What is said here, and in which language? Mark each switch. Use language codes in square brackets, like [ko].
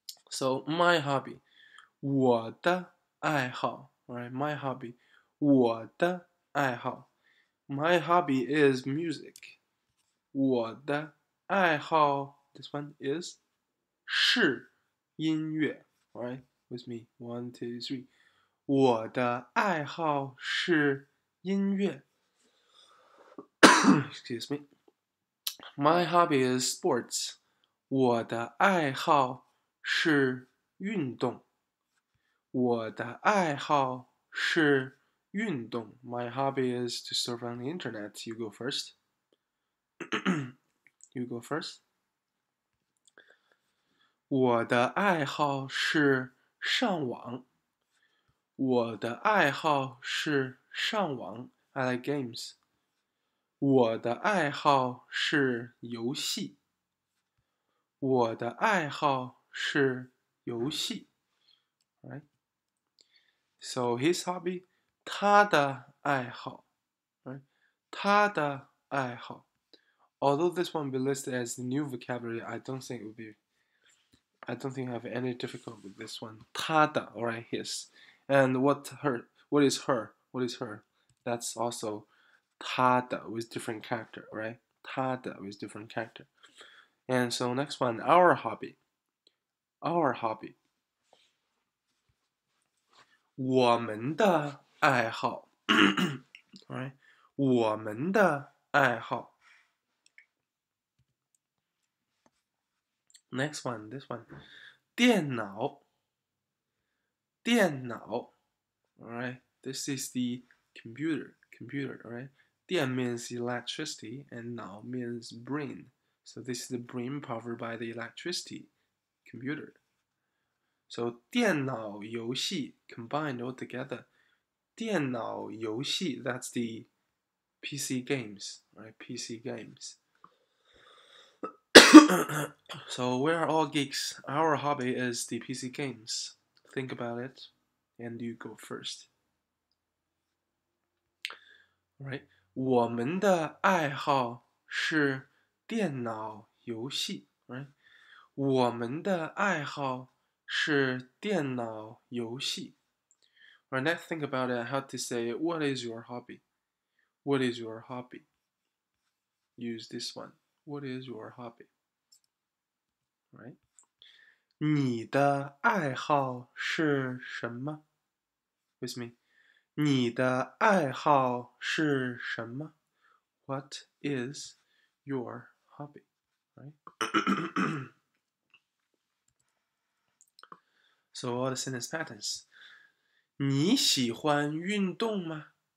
[en] So, my hobby. [zh] 我的爱好 [en] Right? My hobby. [zh] 我的爱好 [en] My hobby is music. [zh] 我的爱好 [en] This one is [zh] 是音乐 [en] Right? With me. 1, 2, 3. [zh] 我的爱好是音乐 [en] Excuse me. My hobby is sports. [zh] 我的爱好是运动我的爱好是运动 [en] My hobby is to surf on the internet. You go first. You go first. [zh] 我的爱好是上网我的爱好是上网 [en] I like games. [zh] 我的爱好是游戏我的爱好是游戏 [en] Right? So his hobby, [zh] 他的爱好 [en] Right? 他的爱好 although this one will be listed as the new vocabulary, I don't think I have any difficulty with this one. [zh] 他的, [en] alright, his. And what is her? That's also [zh] 他的 [en] with different character, right? [zh] 他的 [en] with different character. And so next one, our hobby. [zh] 我们的爱好 [en] alright? [zh] 我们的爱好 [en] Next one, this one. [zh] 电脑 [en] alright? This is the computer, alright? 电 means electricity and 脑 means brain. So this is the brain powered by the electricity, computer. So [zh] 电脑游戏 [en] combined all together. [zh] 电脑游戏 [en] that's the PC games, right? PC games. So we're all geeks. Our hobby is the PC games. Think about it, and you go first. Right? [zh] 我们的爱好是电脑游戏。 [en] Right? [zh] 我们的爱好是电脑游戏。 [en] Right? Let's think about it. How to say, what is your hobby? What is your hobby? Use this one. What is your hobby? Right? [zh] 你的爱好是什么 ？ [en] With me. [zh] 你的爱好是什么 [en] ？What is your hobby? Right? So all the sentence patterns. [zh] 你喜欢运动吗？